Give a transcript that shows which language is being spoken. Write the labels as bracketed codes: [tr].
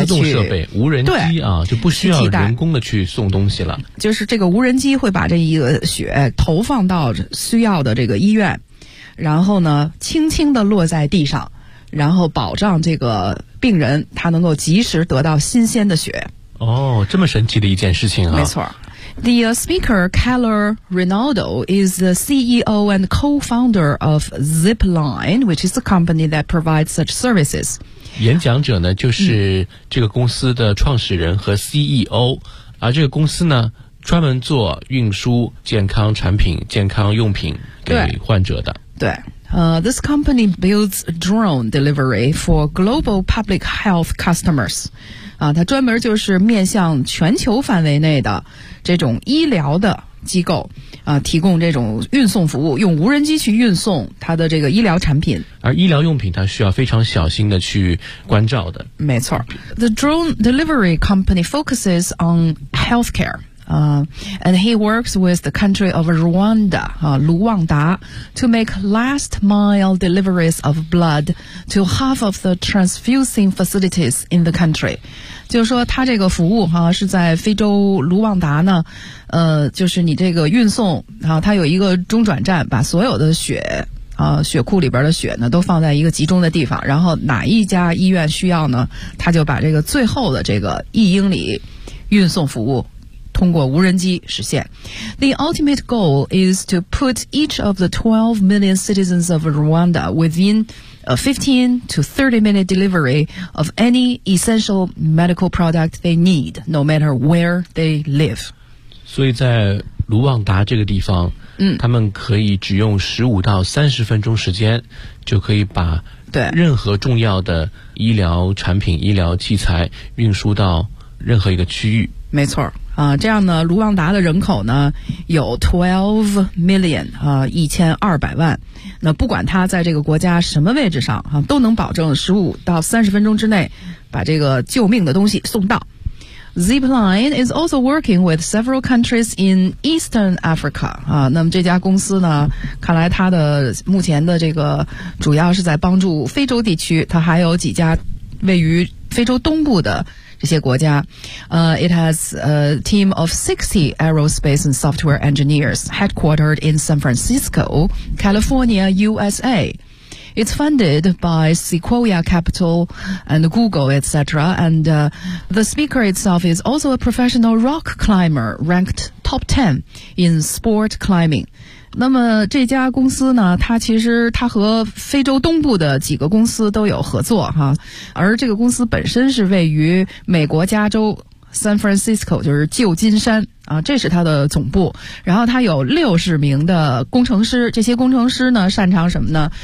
[zh] 去自动设备、无人机啊，就不需要人工的去送东西了。就是这个无人机会把这一个血投放到需要的这个医院。然后呢轻轻地落在地上，然后保障这个病人他能够及时得到新鲜的血。哦，这么神奇的一件事情啊。没错。 [en] The speaker Keller Rinaldo is the CEO and co-founder of Zipline, which is the company that provides such services. [zh] 演讲者呢就是这个公司的创始人和 CEO,而这个公司呢专门做运输健康产品、健康用品给患者的。 [en] 对，this company builds drone delivery for global public health customers. [zh] 啊，它专门就是面向全球范围内的这种医疗的机构啊，提供这种运送服务，用无人机去运送它的这个医疗产品。而医疗用品它需要非常小心的去关照的。 [en] 没错，the drone delivery company focuses on healthcare. And he works with the country of Rwanda, 卢旺达 to make last mile deliveries of blood to half of the transfusing facilities in the country. [zh] 就是说他这个服务是在非洲卢旺达呢，就是你这个运送他有一个中转站，把所有的血血库里边的血呢都放在一个集中的地方，然后哪一家医院需要呢，他就把这个最后的这个一英里运送服务通过无人机实现。 [en] The ultimate goal is to put each of the 12 million citizens of Rwanda within a 15 to 30 minute delivery of any essential medical product they need, no matter where they live. [zh] 所以在卢旺达这个地方，他们可以只用15到30分钟时间，就可以把任何重要的医疗产品、医疗器材运输到任何一个区域。没错啊，这样呢，卢旺达的人口呢有 12 million 啊，1200万。那不管他在这个国家什么位置上啊，都能保证15到30分钟之内把这个救命的东西送到。 [en] Zipline is also working with several countries in Eastern Africa. [zh] 那么这家公司呢，看来它的目前的这个主要是在帮助非洲地区，它还有几家位于非洲东部的这些国家。 [en] It has a team of 60 aerospace and software engineers headquartered in San Francisco, California, USA. It's funded by Sequoia Capital and Google, etc. And the speaker itself is also a professional rock climber, ranked top 10 in sport climbing. [zh] 那么这家公司呢，它其实它和非洲东部的几个公司都有合作哈，而这个公司本身是位于美国加州San Francisco 就是旧金山啊，这是它的总部。然后它有60名的工程师，这些工程师呢擅长什么呢？